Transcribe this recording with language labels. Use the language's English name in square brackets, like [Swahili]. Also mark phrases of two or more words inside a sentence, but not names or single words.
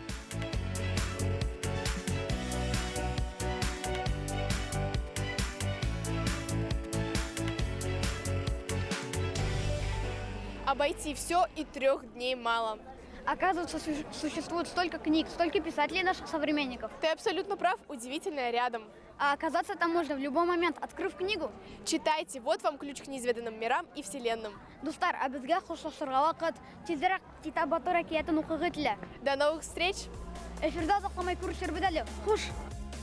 [Russian] Обойти все и 3 дней мало. Оказывается, существует столько книг, столько писателей наших современников. Ты абсолютно прав, удивительное рядом. А оказаться там можно в любой момент, открыв книгу. Читайте, вот вам ключ к неизведанным мирам и вселенным. [Tatar] Достар, безгә хушлашырга вакыт, тизрәк Китап Батыр әкиятен укыгы килә. [Russian] До новых встреч! [Tatar] Эфирдә озакламай күрешербез әле. Хуш!